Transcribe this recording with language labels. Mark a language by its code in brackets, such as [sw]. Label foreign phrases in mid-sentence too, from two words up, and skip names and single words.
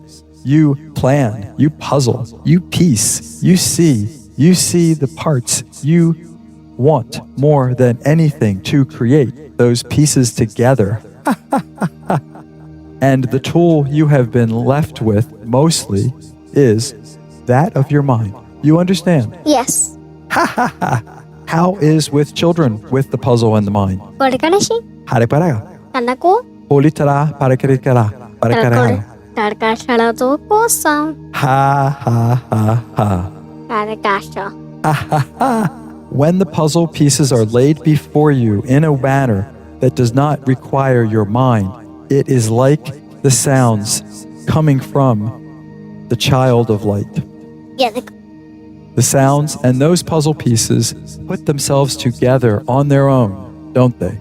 [en] You plan, you puzzle, you piece, you see the parts you want more than anything to create those pieces together. And the tool you have been left with mostly is that of your mind. You understand? Yes. Ha ha ha. How is with children with the puzzle and the mind? Walkanashi. Hariparaga. Kanaku. Holitara parakarikara. Parakara. Karkashalatu kosa. Ha ha ha ha. Karakasha. Ha ha ha. When the puzzle pieces are laid before you in a manner that does not require your mind, it is like the sounds coming from the child of light. Yeah. The sounds and those puzzle pieces put themselves together on their own, don't they?